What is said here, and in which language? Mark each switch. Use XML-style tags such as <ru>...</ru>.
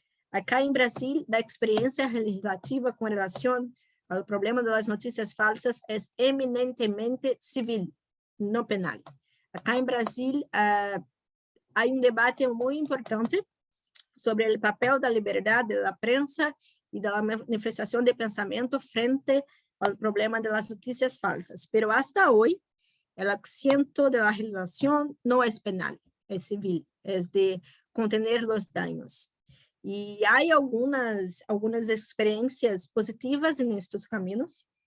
<pt>Acá em Brasil, a experiência legislativa com relação ao problema das notícias falsas é eminentemente civil, não penal. Acá em Brasil, há debate muito importante sobre o papel da liberdade da prensa e da manifestação de pensamento frente ao problema das notícias falsas.</pt> <es>Pero hasta hoy, el acento de la legislación no es penal, es civil, es de contener los daños.</es> <pt>E há algumas experiências positivas nestes caminhos.</pt>